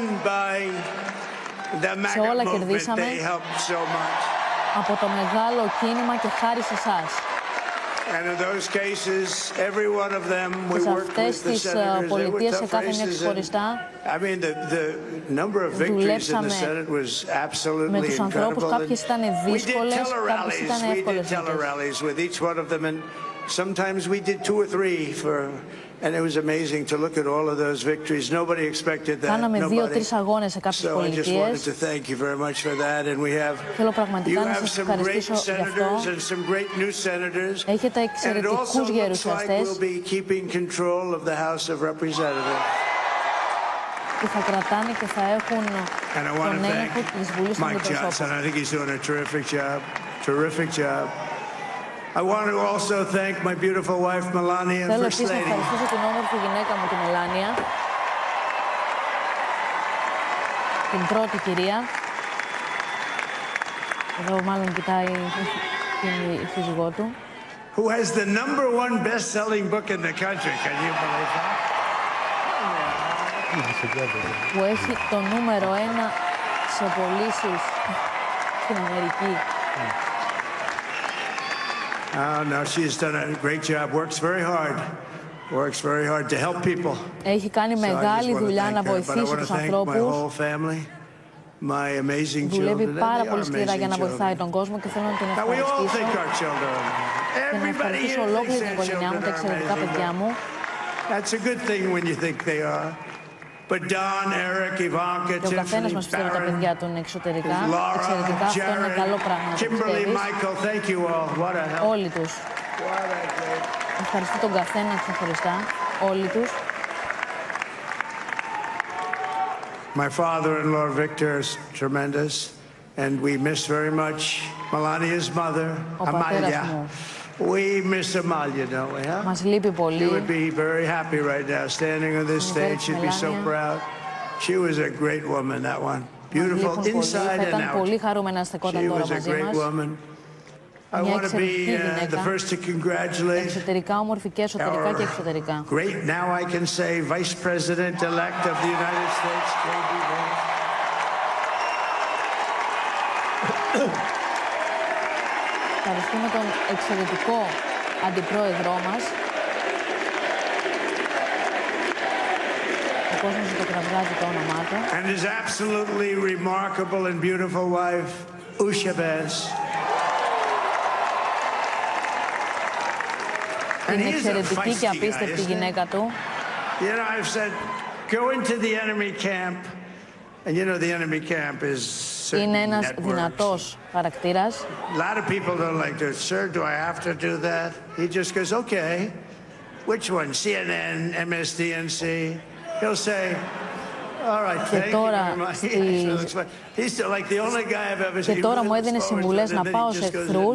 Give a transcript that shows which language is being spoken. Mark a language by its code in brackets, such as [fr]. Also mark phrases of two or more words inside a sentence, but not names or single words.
[el] Σε όλα κερδίσαμε από το μεγάλο κίνημα και χάρη σε εσάς. Και σε αυτές τις πολιτείες, σε κάθε μια ξεχωριστά, δουλέψαμε με τους ανθρώπους. Κάποιες ήταν δύσκολες, κάποιες ήταν εύκολες. [en] Sometimes we did 2 or 3 and it was amazing to look at all of those victories. Nobody expected that. [el] Κάναμε 2-3 αγώνες σε κάποιες πολιτείες. [en] So I just wanted to thank you very much for that, and we have some great senators and some great new senators. [el] Έχετε εξαιρετικούς γερουσιαστές [en] will be keeping control of the House of Representatives. [el] που θα κρατάνε και θα έχουν τον έλεγχο της Βουλής των Αντιπροσώπων. [en] I think he's doing a terrific job. I want to also thank my beautiful wife Melania and [el] Θέλω [en] First [el] επίσης να [en] Lady. [el] ευχαριστήσω την όμορφη γυναίκα μου, τη Μελάνια, την πρώτη κυρία. Εδώ μάλλον κοιτάει την σύζυγό του. [en] Who has the #1 best-selling book in the country? Can you believe that? [el] Που έχει το νούμερο 1 σε πωλήσεις στην Αμερική. [en] Oh, no, she's done a great job. Works very hard to help people. [el] Έχει κάνει μεγάλη δουλειά να βοηθήσει τους ανθρώπους. Δουλεύει πάρα πολύ σκληρά για να βοηθάει τον κόσμο και θέλω να την ευχαριστήσω. Και να ευχαριστήσω ολόκληρη την οικογένειά μου, τα εξαιρετικά παιδιά μου. [en] That's a good thing when you think they are. But Don, Eric, Ivanka, [el] και ο καθένας μας πιστεύει τα παιδιά του είναι εξαιρετικά. Αυτό είναι καλό πράγμα να το πιστεύεις. Όλοι τους. Ευχαριστώ τον καθένα ξεχωριστά. Όλοι τους. [en] My father-in-law Victor is tremendous, and we miss very much Melania's mother, Amalia. We miss Amalia, don't we? Huh? [el] Μας λείπει πολύ. [en] She would be very happy right now, standing on this stage. She'd be so proud. She was a great woman, that one. Beautiful inside and out. [el] Πολύ χαρούμενα να στεκόταν τώρα μαζί μας. [en] She was a great woman. I want to be the first to congratulate. [el] Εξωτερικά όμορφη και εσωτερικά και εξωτερικά. [en] Great, now I can say, Vice President-elect of the United States, J.D. Vance. [el] Ευχαριστούμε τον εξαιρετικό αντιπρόεδρό μας. Ο κόσμος το κραυγάζει το όνομά του. [en] And his absolutely remarkable and beautiful wife, Usha Vance. [el] την εξαιρετική και απίστευτη γυναίκα του. Είναι ένας δυνατός χαρακτήρας. Και τώρα μου έδινε συμβουλές να πάω σε εχθρούς.